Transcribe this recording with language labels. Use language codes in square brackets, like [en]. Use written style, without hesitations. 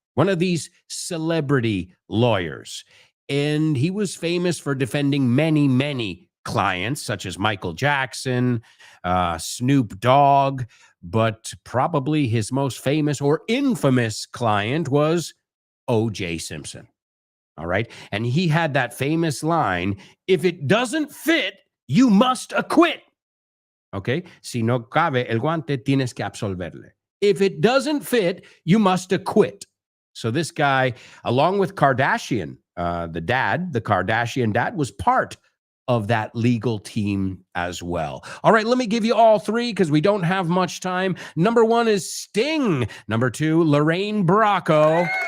[en] One of these celebrity lawyers. And he was famous for defending many, many clients, such as Michael Jackson, Snoop Dogg, but probably his most famous or infamous client was O.J. Simpson. All right. And he had that famous line, if it doesn't fit, you must acquit. Okay. [es] Si no cabe el guante, tienes que absolverle. [en] If it doesn't fit, you must acquit. So this guy, along with Kardashian, the Kardashian dad, was part of that legal team as well. All right, let me give you all three because we don't have much time. Number 1 is Sting. Number 2, Lorraine Bracco.